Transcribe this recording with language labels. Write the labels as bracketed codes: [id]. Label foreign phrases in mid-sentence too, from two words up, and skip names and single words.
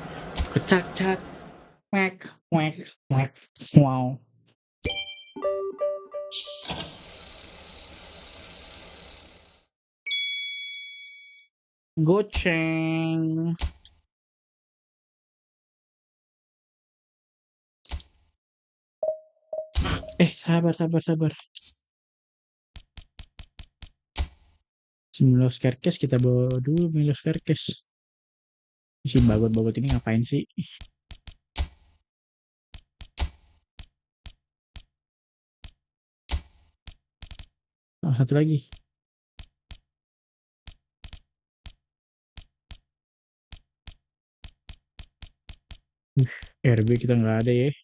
[id] Kecak cak. Whack whack whack. Wow. Goceng. Sabar sabar sabar. Milos Kerkes kita bawa dulu Milos Kerkes. Si bagot-bagot ini ngapain sih? Oh, satu lagi. RB kita nggak ada ya.